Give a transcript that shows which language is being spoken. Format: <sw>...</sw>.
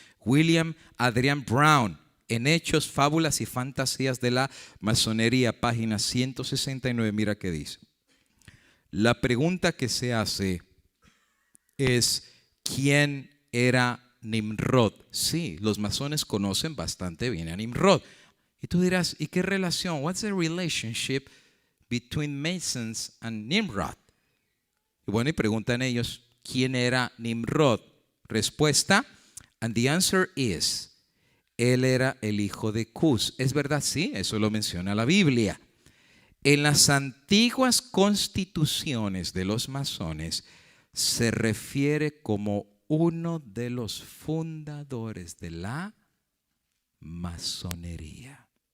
<es>William Adrian Brown, en Hechos, Fábulas y Fantasías de la Masonería, página 169, mira qué dice. La pregunta que se hace es, ¿quién era Nimrod? Sí, los masones conocen bastante bien a Nimrod. Y tú dirás, ¿y qué relación?</es> <en>What's the relationship between Masons and Nimrod?</en> <es>Y bueno, y preguntan ellos, ¿quién era Nimrod? Respuesta,</es> <en>and the answer is,</en> <es>él era el hijo de Cus. ¿Es verdad? Sí, eso lo menciona la Biblia. En las antiguas constituciones de los masones se refiere como uno de los fundadores de la masonería.</es>